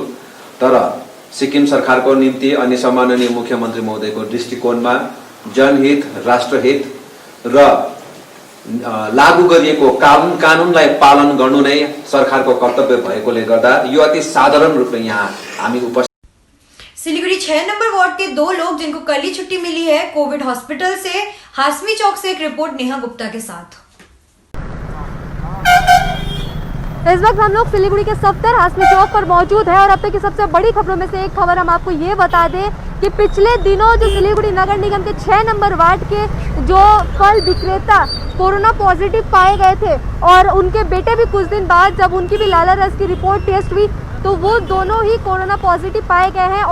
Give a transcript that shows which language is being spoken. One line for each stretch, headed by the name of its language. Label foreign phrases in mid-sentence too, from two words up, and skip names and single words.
Nepali: तर सिक्किम सरकारको निम्ति अनि सम्माननीय मुख्यमन्त्री महोदयको दृष्टिकोणमा जनहित, राष्ट्रहित र लागू गरिएको कानुनलाई पालन गर्नु नै सरकारको कर्तव्य भएकोले गर्दा यो अति साधारण रूपले यहाँ हामी उपस्थित।
Hindi: सिलीगुड़ी 6 नंबर वार्ड के 2 लोग जिनको कल ही छुट्टी मिली है
English: Covid hospital
Hindi: से। हासमी चौक से एक रिपोर्ट नेहा गुप्ता के साथ। इस वक्त हम लोग सिलीगुड़ी के सफ्तर हासमी चौक पर मौजूद है और अब तक की सबसे बड़ी खबरों में से एक खबर हम आपको ये बता दें कि पिछले दिनों जो सिलीगुड़ी नगर निगम के 6 नंबर वार्ड के जो फल विक्रेता
English: corona positive
Hindi: पाए गए थे और उनके बेटे भी कुछ दिन बाद जब उनकी भी लाला रस की रिपोर्ट टेस्ट हुई तो वो दोनों ही
English: corona positive
Hindi: पाए गए हैं।